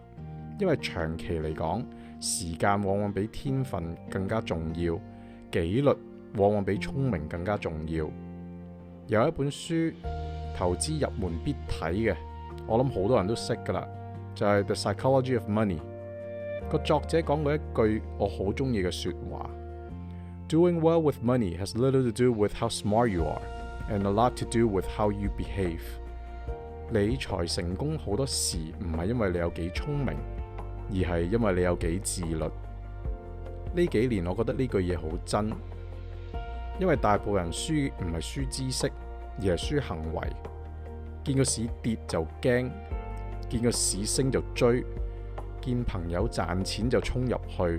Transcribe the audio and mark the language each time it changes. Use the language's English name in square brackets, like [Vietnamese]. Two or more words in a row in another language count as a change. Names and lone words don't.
[Cantonese] 因為長期嚟講，時間往往比天分更加重要，紀律往往比聰明更加重要。有一本書投資入門必睇嘅，我諗好多人都識噶啦，就係 The Psychology of Money。個作者講過一句我好中意嘅說話 [English] ：Doing well with money has little to do with how smart you are, and a lot to do with how you behave。 [Cantonese] 理財成功好多時唔係因為你有幾聰明，而係因為你有幾自律。呢幾年我覺得呢句嘢好真，因為大部分人輸唔係輸知識，而係輸行為。見個市跌就驚，見個市升就追，見朋友賺錢就衝入去。